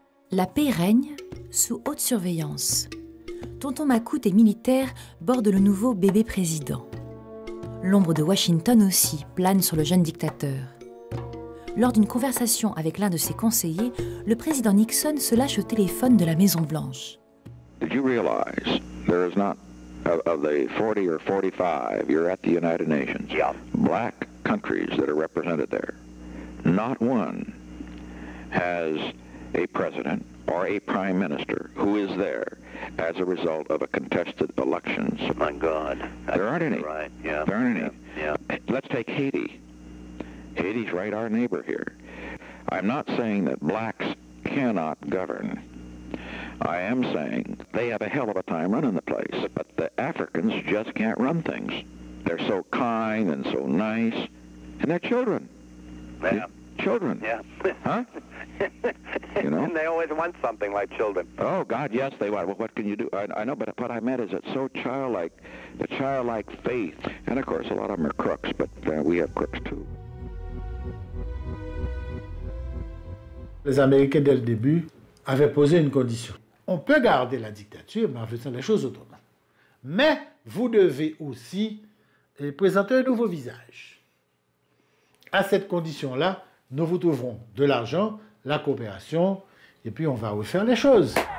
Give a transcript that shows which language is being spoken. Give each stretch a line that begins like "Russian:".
French: La paix règne sous haute surveillance. Tonton Macoute et militaire borde le nouveau bébé président. L'ombre de Washington aussi plane sur le jeune dictateur. Lors d'une conversation avec l'un de ses conseillers, le président Nixon se lâche au téléphone de la Maison-Blanche.
English: Did you realize there is not, of the 40 or 45, you're at the United Nations, black countries that are represented there, not one has a president or a prime minister who is there as a result of a contested elections. My God. There aren't any. Right, yeah. There aren't any. Yeah. Let's take Haiti. Haiti's right our neighbor here. I'm not saying that blacks cannot govern. I am saying they have a hell of a time running the place, but the Africans just can't run things. They're so kind and so nice, and they're children. Yeah. Children. Yeah. Huh? You know? And they always want something like children. Oh, God, yes, they want. Well, what can you do? I know, but what I meant is it's so childlike, the childlike faith. And, of course, a lot of them are crooks, but we have crooks, too.
French: Les Américains, dès le début, avaient posé une condition. On peut garder la dictature, mais en faisant les choses autrement. Mais vous devez aussi présenter un nouveau visage. À cette condition-là, nous vous trouverons de l'argent, la coopération, et puis on va refaire les choses.